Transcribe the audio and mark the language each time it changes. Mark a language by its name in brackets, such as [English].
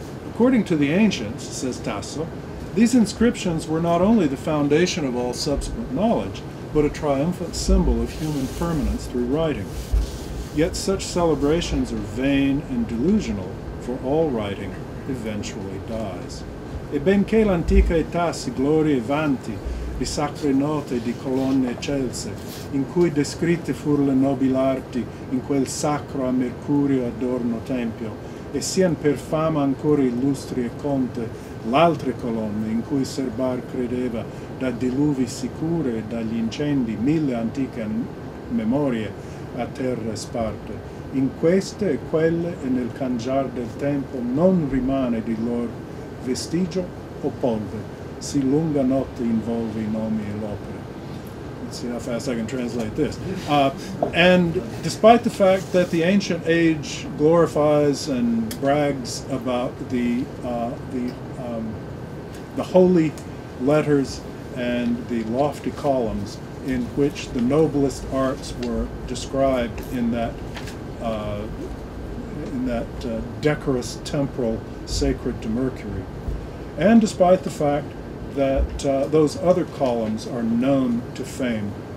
[English] According to the ancients, says Tasso, these inscriptions were not only the foundation of all subsequent knowledge, but a triumphant symbol of human permanence through writing. Yet such celebrations are vain and delusional, for all writing eventually dies. [Italian] E benché l'antica età si gloria vanti di sacre note di colonne eccelse, in cui descritte fur le nobili arti in quel sacro a Mercurio adorno tempio, e sian per fama ancora illustri e conte l'altre colonne in cui serbar credeva da diluvi sicure e dagli incendi 1000 antiche memorie a terra sparte. In queste e quelle e nel cangiar del tempo non rimane di lor vestigio o polve, si lunga notte involve i nomi e l'opere. [English] Let's see how fast I can translate this. And despite the fact that the ancient age glorifies and brags about the holy letters and the lofty columns in which the noblest arts were described in that decorous temple sacred to Mercury, and despite the fact that those other columns are known to fame,